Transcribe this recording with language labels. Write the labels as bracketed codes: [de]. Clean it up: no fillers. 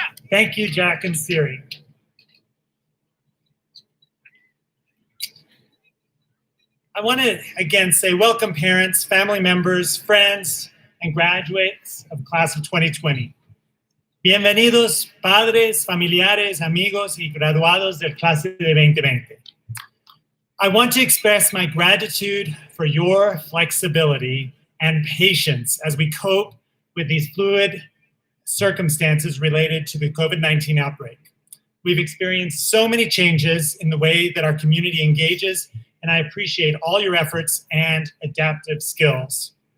[en] Thank you, Jack and Siri. I want to again say welcome parents, family members, friends, and graduates of the class of 2020. [es] Bienvenidos padres, familiares, amigos, y graduados del clase de 2020. [en] I want to express my gratitude for your flexibility and patience as we cope with these fluid circumstances related to the COVID-19 outbreak. We've experienced so many changes in the way that our community engages, and I appreciate all your efforts and adaptive skills.